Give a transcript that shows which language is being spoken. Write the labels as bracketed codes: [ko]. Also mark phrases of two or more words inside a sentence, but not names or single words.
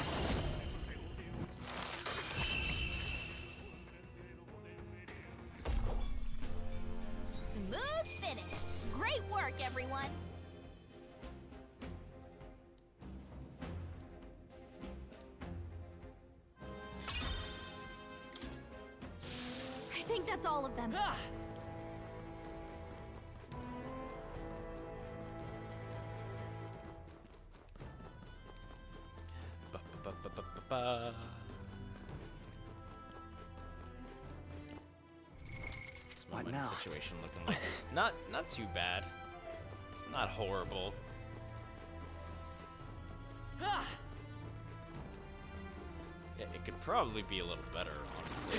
[en] Smooth finish. Great work, everyone. I think that's all of them. Ah. Ba-ba-ba-ba-ba-ba. What's my What money now? situation looking like? Not too bad. It's not horrible. Ah. It could probably be a little better, honestly.